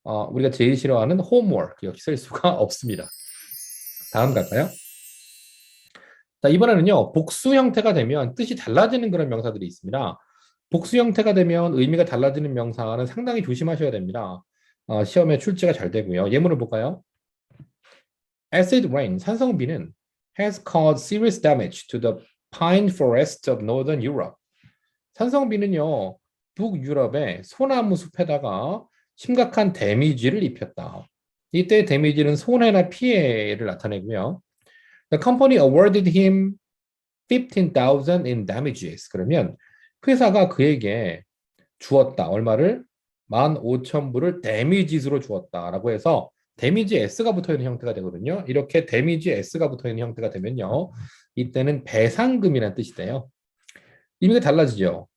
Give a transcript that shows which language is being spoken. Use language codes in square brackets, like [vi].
[ko] 우리가 제일 싫어하는 homework 역시 셀 수가 없습니다. 다음 갈까요? 자, 이번에는요. 복수 형태가 되면 뜻이 달라지는 그런 명사들이 있습니다. 복수 형태가 되면 의미가 달라지는 명사는 상당히 조심하셔야 됩니다. 시험에 출제가 잘 되고요. 예문을 볼까요? [en] Acid rain, [ko] 산성비는 [en] has caused serious damage to the pine forests of northern Europe. [ko] 산성비는요, 북유럽의 소나무 숲에다가 심각한 데미지를 입혔다. 이때 데미지는 손해나 피해를 나타내고요. [en] The company awarded him 15,000 in damages. [ko] 그러면 회사가 그에게 주었다. 얼마를? 15,000불을 데미지스로 주었다라고 해서 데미지 S가 붙어 있는 형태가 되거든요. 이렇게 데미지 S가 붙어 있는 형태가 되면요. 이때는 배상금이라는 뜻이 돼요. 의미가 달라지죠.